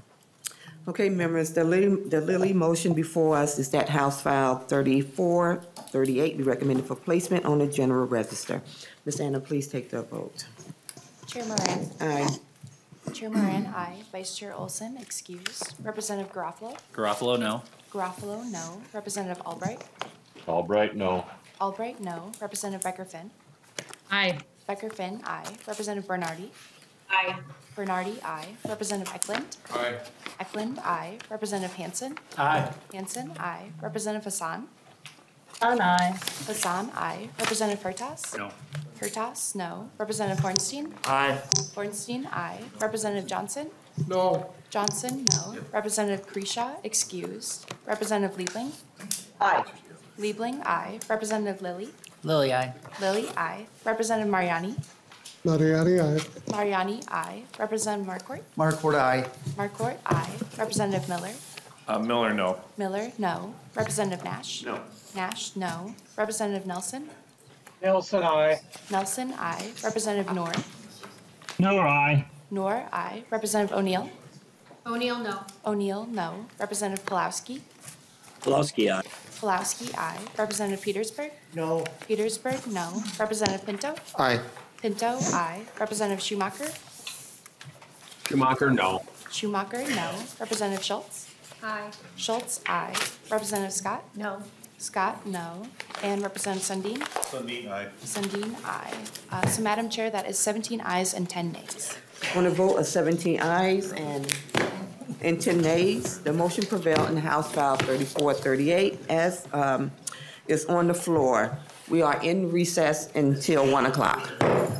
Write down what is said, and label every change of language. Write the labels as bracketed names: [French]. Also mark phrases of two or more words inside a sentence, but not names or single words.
[English] Okay, members, the Lillie motion before us is that House File 3438 be recommended for placement on the General Register. Ms. Anna, please take the vote. Chair Moran. Aye. Chair Moran, aye. Vice Chair Olson, excused. Representative Garofalo. Garofalo, no. Garofalo, no. Representative Albright. Albright, no. Albright, no. Representative Becker-Finn. Aye. Becker-Finn, aye. Representative Bernardi. Aye. Bernardi, aye. Representative Eklund. Aye. Eklund, aye. Representative Hansen. Aye. Hansen, aye. Representative Hassan. Aye. Hassan, aye. Representative Hertas. No. Hertas, no. Representative Hornstein. Aye. Hornstein, aye. Representative Johnson. No. Johnson, no. Representative Kresha, excused. Representative Liebling. Aye. Liebling, aye. Representative Lillie. Lillie, aye. Lillie, aye. Representative Mariani. Mariani, aye. Mariani, aye. Representative Marquardt. Markwood, aye. Marquardt, aye. Representative Miller. Miller, no. Miller, no. Representative Nash. No. Nash, no. Representative Nelson. Nelson, aye. Nelson, aye. Representative Noor. Noor, aye. Noor, aye. Representative O'Neill. O'Neill, no. O'Neill, no. Representative Pulowski. Pulowski, aye. Pulowski, aye. Representative Petersburg. No. Petersburg, no. Representative Pinto. Aye. Pinto, aye. Representative Schumacher. Schumacher, no. Schumacher, no. Representative Schultz. Aye. Schultz, aye. Representative Scott. No. Scott, no. And Representative Sundin. Sundin, aye. Sundin, aye. So Madam Chair, that is 17 ayes and 10 nays. On a vote of 17 ayes and 10 nays, the motion prevailed in House File 3438 as is on the floor. We are in recess until 1 o'clock.